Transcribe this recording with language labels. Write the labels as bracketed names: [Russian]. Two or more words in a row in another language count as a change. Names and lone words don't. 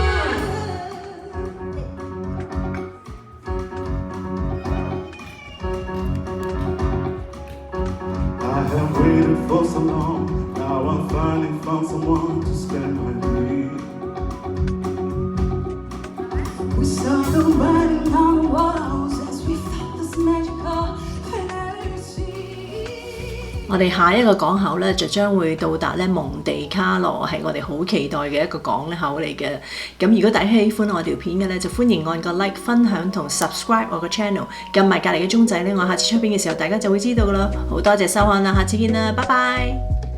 [English] I have waited for so long, now I finally found someone to stand by me. We saw the writing on the walls as we felt this magical fantasy. [Cantonese] 我哋下一個港口咧就將會到達咧蒙地卡羅，係我哋好期待嘅一個港口嚟嘅。咁如果大家喜歡我條片嘅咧，就歡迎按個 like、分享同 subscribe 我個 channel， 撳埋隔離嘅鐘仔咧，我下次出片嘅時候大家就會知道噶啦。好多謝收看啦，下次見啦，拜拜。